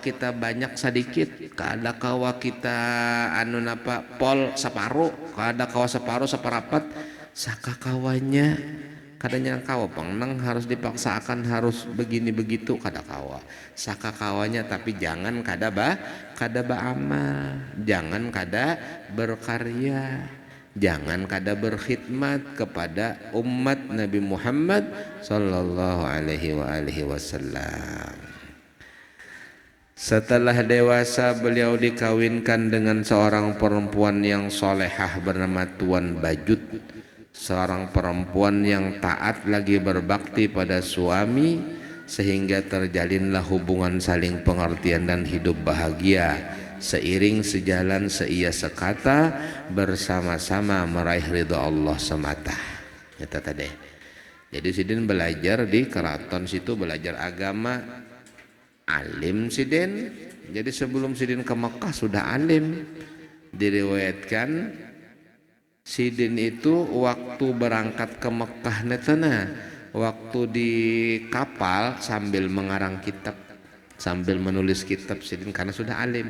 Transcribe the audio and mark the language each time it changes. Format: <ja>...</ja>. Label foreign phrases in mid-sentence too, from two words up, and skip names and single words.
<bjn>kita banyak sedikit, kada kawa kita anu napa pol separuh, kada kawa separuh separapat saka kawanya kadanya kawa pengnang harus dipaksakan harus begini begitu kada kawa saka kawanya tapi jangan kada beramal, jangan kada berkarya, jangan kada berkhidmat kepada umat Nabi Muhammad</bjn> <ar>صلى الله عليه وسلم.</ar> <id>Setelah dewasa beliau dikawinkan dengan seorang perempuan yang solehah bernama Tuan Bajut, seorang perempuan yang taat lagi berbakti pada suami sehingga terjalinlah hubungan saling pengertian dan hidup bahagia seiring sejalan seia sekata bersama-sama meraih ridha Allah semata.</id> <bjn>Itu tadi. Jadi Sidin belajar di keraton situ belajar agama, alim Sidin. Jadi sebelum Sidin ke Mekah sudah alim. Diriwayatkan Sidin itu waktu berangkat ke Mekah netana, waktu di kapal sambil mengarang kitab, sambil menulis kitab Sidin karena sudah alim.</bjn>